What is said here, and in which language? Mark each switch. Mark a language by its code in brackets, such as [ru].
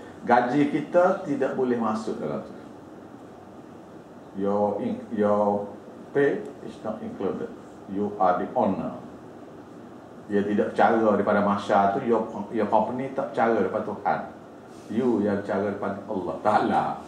[ms] Gaji kita tidak boleh masuk dalam tu. [en] Your pay is not included. You are the owner. [ms] Dia tidak cara daripada masyarakat tu, [en] your company [ms] tak cara daripada Tuhan. [en] You [ms] yang cara daripada Allah Ta'ala.